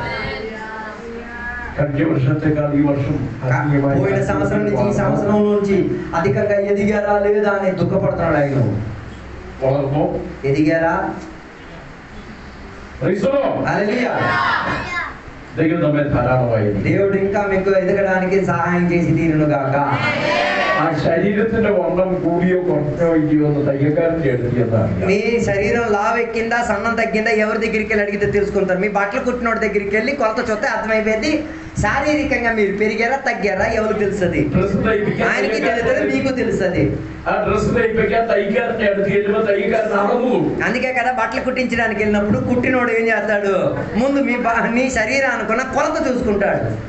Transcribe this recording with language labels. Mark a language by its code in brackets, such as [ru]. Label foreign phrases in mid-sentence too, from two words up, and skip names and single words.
[te] పోయిన సంవత్సరం నుంచి ఈ సంవత్సరం నుంచి అధికంగా ఎదిగారా లేదా అని దుఃఖపడుతున్నాడు ఆయన. ఎదిగారా? దేవుడు ఇంకా మీకు ఎదగడానికి సహాయం చేసి తీరును గాక. [ml] ആ ശരീരത്തിന്റെ വണ്ണം കൂടിയോ കുറഞ്ഞോ ഇല്ലയോ എന്ന് തയ്യക്കാരന്റെ എടുത്തിയതാണ്. [te] మీ శరీరం లావెక్కిందా సన్నం తగ్గిందా ఎవరి దగ్గరికి వెళ్ళి అడిగితే తెలుసుకుంటారు. మీ బట్టలు కుట్టినోడి దగ్గరికి వెళ్ళి కొలత చూస్తే అర్థమైపోయింది. శారీరకంగా మీరు పెరిగారా తగ్గారా ఎవరు తెలుస్తుంది? ఆయనకి తెలుస్తుంది, మీకు తెలుస్తుంది. అందుకే కదా బట్టలు కుట్టించడానికి వెళ్ళినప్పుడు కుట్టినోడు ఏం చేస్తాడు, ముందు నీ శరీరానుకున్న కొలత చూసుకుంటాడు.